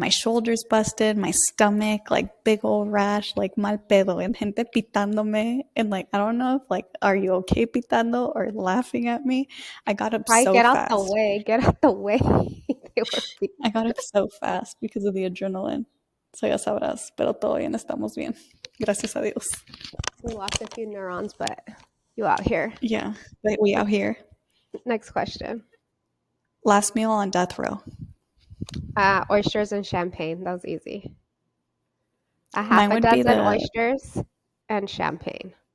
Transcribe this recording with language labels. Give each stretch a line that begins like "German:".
English: My shoulders busted, my stomach, like big old rash, like
Spanish: mal pedo,
English: and
Spanish: gente pitándome.
English: And like, I don't know if like, are you okay pitando or laughing at me? I got up Probably so get out the fast. way. Get out the way. They were I got up so fast because of the adrenaline.
Spanish: So ya sabrás, pero todo bien, estamos bien. Gracias a Dios.
English: we lost a few neurons, but you out here. Yeah, but we out here. Next question. Last meal on death row. Oysters and champagne. That was easy. A half Mine a would be dozen the oysters and champagne.